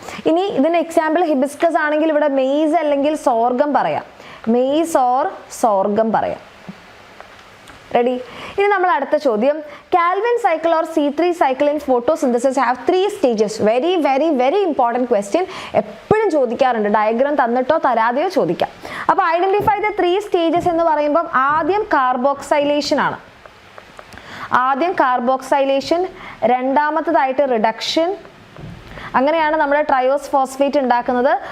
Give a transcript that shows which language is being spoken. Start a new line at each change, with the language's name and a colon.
Malayalam: ഇനി ഇതിന് example hibiscus ആണെങ്കിൽ ഇവിടെ മെയ്സ് അല്ലെങ്കിൽ സോർഗം പറയാം. മെയ്സ് ഓർ സോർഗം പറയാം. റെഡി? ഇനി നമ്മൾ അടുത്ത ചോദ്യം,
English: Calvin cycle or C3 cycle in photosynthesis have 3 stages. Very very very important question,
Malayalam: എപ്പോഴും ചോദിക്കാറുണ്ട്, ഡയഗ്രാം തന്നിട്ടോ തരാതെയോ ചോദിക്കാം. അപ്പോൾ
English: identify the 3 stages
Malayalam: എന്ന് പറയുമ്പോൾ ആദ്യം കാർബോക്സൈലേഷൻ ആണ്. ആദ്യം കാർബോക്സൈലേഷൻ, രണ്ടാമത്തേതായിട്ട് റിഡക്ഷൻ, അങ്ങനെയാണ് നമ്മുടെ ട്രയോസ് ഫോസ്ഫേറ്റ് ഉണ്ടാക്കുന്നത്.